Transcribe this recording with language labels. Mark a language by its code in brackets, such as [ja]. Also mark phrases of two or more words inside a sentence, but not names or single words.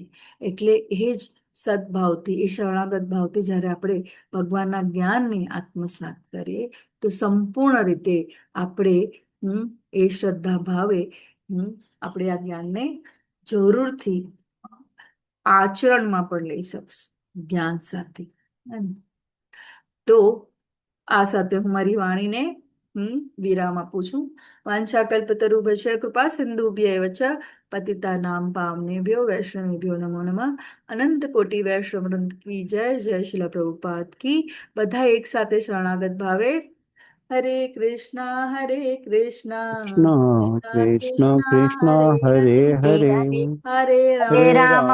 [gu] એટલે એ જ સદભાવથી, એ શરણાગત ભાવથી જ્યારે આપણે ભગવાનના જ્ઞાનને આત્મસાત કરીએ તો સંપૂર્ણ રીતે આપણે એ શ્રદ્ધા ભાવે આપણે આ જ્ઞાનને જરૂરથી આચરણમાં પણ લઈ શકશું જ્ઞાન સાથે. તો આ સાથે હું મારી વાણીને વિરામ આપું છું. [sa] વાંછાકલ્પતરુભ્યશ્ચ કૃપા સિંધુભ્યૈવ ચ પતિતાનાં પાવનેભ્યો વૈષ્ણવેભ્યો નમો નમઃ. [hi] अनंत कोटि वैष्णव वृंद की जय. जय शील प्रभुपाद की. [gu] બધા એક સાથે શરણાગત ભાવે [sa] હરે કૃષ્ણ હરે કૃષ્ણ કૃષ્ણ કૃષ્ણ હરે હરે હરે હરે રામ